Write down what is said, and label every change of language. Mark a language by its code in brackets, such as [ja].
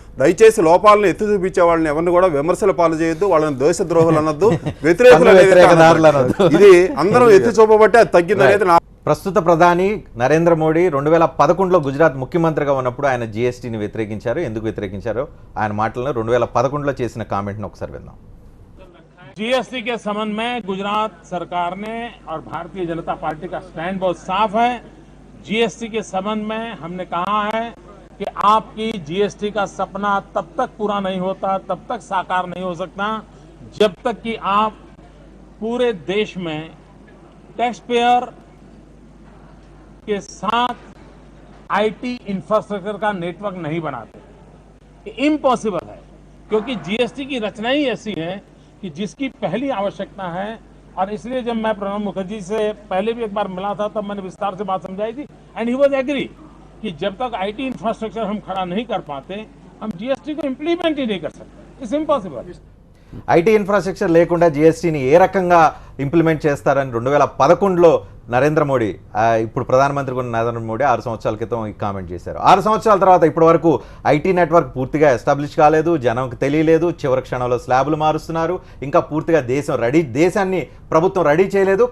[te] దయచేసి లోపాలను ఎత్తి చూపించే వాళ్ళని ఎవరిని కూడా విమర్శల పాలు చేయొద్దు, వాళ్ళని దేశద్రోహులు అనొద్దు, వ్యతిరేకులు. ఇది అందరం ఎత్తి చూపబట్టే అది తగ్గిందనేది నా. ప్రస్తుత ప్రధాని నరేంద్ర మోడీ 2011లో గుజరాత్ ముఖ్యమంత్రిగా ఉన్నప్పుడు ఆయన జీఎస్టీని వ్యతిరేకించారు. ఎందుకు వ్యతిరేకించారో ఆయన మాటలను 2011లో చేసిన కామెంట్ను ఒకసారి విందాం. [hi] जीएसटी के संबंध में गुजरात सरकार ने और भारतीय जनता पार्टी का स्टैंड बहुत साफ है. जीएसटी के संबंध में हमने कहा है कि आपकी जीएसटी का सपना तब तक पूरा नहीं होता, तब तक साकार नहीं हो सकता जब तक कि आप पूरे देश में टैक्स पेयर के साथ आईटी इंफ्रास्ट्रक्चर का नेटवर्क नहीं बनाते. ये इम्पॉसिबल है, क्योंकि जीएसटी की रचना ही ऐसी है कि जिसकी पहली आवश्यकता है. और इसलिए जब मैं प्रणब मुखर्जी से पहले भी एक बार मिला था तब मैंने विस्तार से बात समझाई थी, [en] and he was agree [hi] कि जब तक आईटी इंफ्रास्ट्रक्चर हम खड़ा नहीं कर पाते हम जीएसटी को इंप्लीमेंट ही नहीं कर सकते. [en] It's impossible. [te] ఐటీ ఇన్ఫ్రాస్ట్రక్చర్ లేకుండా జీఎస్టీని ఏ రకంగా ఇంప్లిమెంట్ చేస్తారని 2011లో నరేంద్ర మోడీ, ఇప్పుడు ప్రధానమంత్రిగా ఉన్న నరేంద్ర మోడీ 6 సంవత్సరాల క్రితం ఈ కామెంట్ చేశారు. 6 సంవత్సరాల తర్వాత ఇప్పటి వరకు ఐటీ నెట్వర్క్ పూర్తిగా ఎస్టాబ్లిష్ కాలేదు, జనంకి తెలియలేదు, చివరి క్షణంలో స్లాబులు మారుస్తున్నారు, ఇంకా పూర్తిగా దేశాన్ని ప్రభుత్వం రెడీ చేయలేదు.